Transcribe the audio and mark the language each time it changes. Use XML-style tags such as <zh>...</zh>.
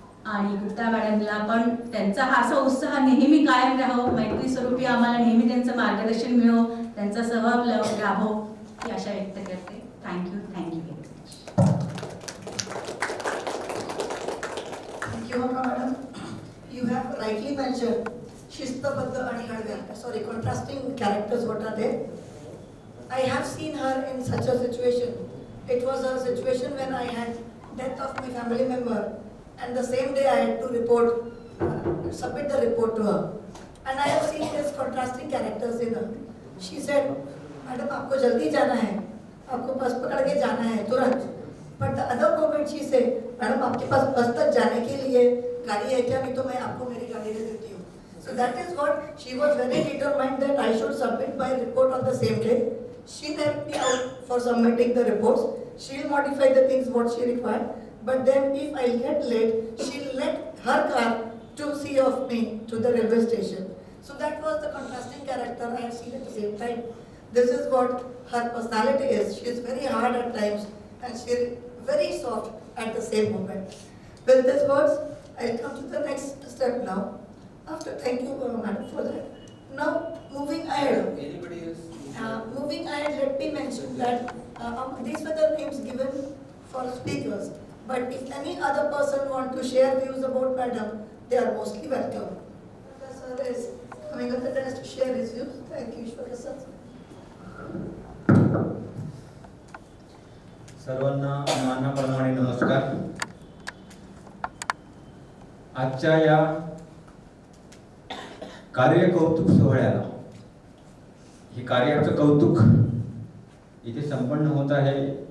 <mr>आणि गुप्ता मॅडमला पण त्यांचा हा असा उत्साह नेहमी कायम राहो, मैत्री स्वरूपी आम्हाला नेहमी त्यांचं मार्गदर्शन मिळो, त्यांचा सहभाग लाभो ही आशा व्यक्त करते.</mr> <en>Thank you very much. Thank you madam. You have rightly mention</en> <mr>शिस्तबद्ध आणि हळव्या,</mr> <en>Sorry, contrasting characters what are they? I have seen her in such a situation. It was a situation when I had death of my family member and the same day I had to submit the report to her. And I have seen these contrasting characters in her. She said,</en> <hi>"Madam, आपको जल्दी जाना है, आपको बस पकड़ के जाना है तुरंत."</hi> <en>But the other moment she said,</en> <hi>"Madam, आपके पास बस तक जाने के लिए गाड़ी है क्या? नहीं तो मैं आपको मेरी गाड़ी दे देती हूँ."</hi> <en>So that is what she was very determined that I should submit my report on the same day. She helped me out for submitting the reports. She'll modify the things what she required. But then if I get late, she'll let her car to see of me to the railway station. So that was the contrasting character I have seen at the same time. This is what her personality is. She is very hard at times and she is very soft at the same moment. With these words, I'll come to the next step now. After, thank you, madam, for that. Now, moving ahead. Anybody else? Moving ahead, let me mention that these were the names given for speakers. But if any other person want to share views about madam, they are mostly welcome. The sir is coming up the desk to share his views. Thank you, Ishwara sir.</en> <mr>सर्वांना मानाप्रमाणे नमस्कार. आजच्या या कार्यकौतुक सोहळ्याला, हे कार्याचं कौतुक इथे संपन्न होत आहे.</mr>